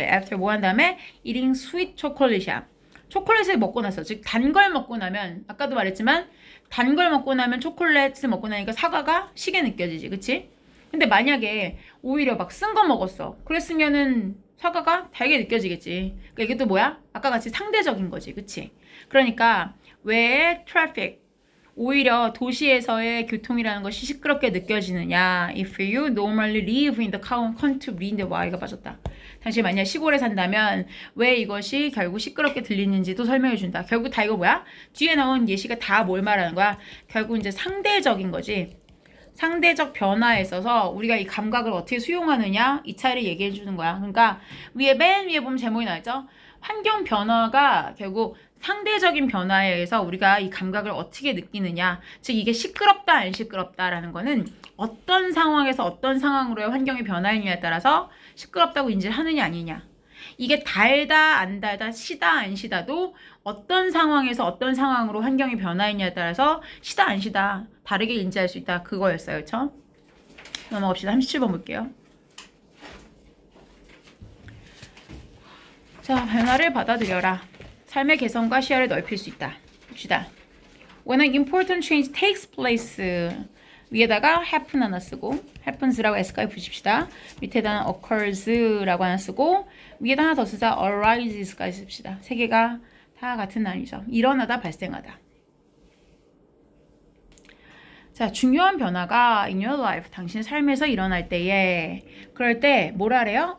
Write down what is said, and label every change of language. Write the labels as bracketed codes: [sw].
[ko] After 뭐 한 다음에 [en] eating sweet chocolate [ko] 이야. 초콜릿을 먹고 나서 즉 단 걸 먹고 나면 아까도 말했지만 단 걸 먹고 나면 초콜릿을 먹고 나니까 사과가 시게 느껴지지. 그치? 근데 만약에 오히려 막 쓴 거 먹었어. 그랬으면은 사과가 달게 느껴지겠지. 그러니까 이게 또 뭐야? 아까 같이 상대적인 거지. 그치? 그러니까 왜 트래픽 오히려 도시에서의 교통이라는 것이 시끄럽게 느껴지느냐. [en] If you normally live in the country, [ko] read인데 Y가 빠졌다. 당신 만약 시골에 산다면 왜 이것이 결국 시끄럽게 들리는지도 설명해준다. 결국 다 이거 뭐야? 뒤에 나온 예시가 다 뭘 말하는 거야? 결국 이제 상대적인 거지. 상대적 변화에 있어서 우리가 이 감각을 어떻게 수용하느냐 이 차이를 얘기해 주는 거야. 그러니까 맨 위에 보면 제목이 나왔죠. 환경 변화가 결국 상대적인 변화에 의해서 우리가 이 감각을 어떻게 느끼느냐. 즉 이게 시끄럽다 안 시끄럽다라는 거는 어떤 상황에서 어떤 상황으로의 환경이 변화했냐에 따라서 시끄럽다고 인지를 하느냐 아니냐. 이게 달다 안 달다 시다 안 시다도 어떤 상황에서 어떤 상황으로 환경이 변화했냐에 따라서 시다 안 시다 다르게 인지할 수 있다. 그거였어요. 그쵸? 넘어갑시다. 37번 볼게요. 자, 변화를 받아들여라. 삶의 개성과 시야를 넓힐 수 있다. 봅시다. [en] When an important change takes place [ko] 위에다가 happen 하나 쓰고 [en] happens라고 [ko] S까지 붙입시다. 밑에다는 occurs라고 하나 쓰고 위에다 하나 더 쓰자 arises까지 씁시다. 세 개가 다 같은 단위죠. 일어나다 발생하다. 자, 중요한 변화가 [en] in your life, [ko] 당신의 삶에서 일어날 때에 그럴 때 뭐라 하래요?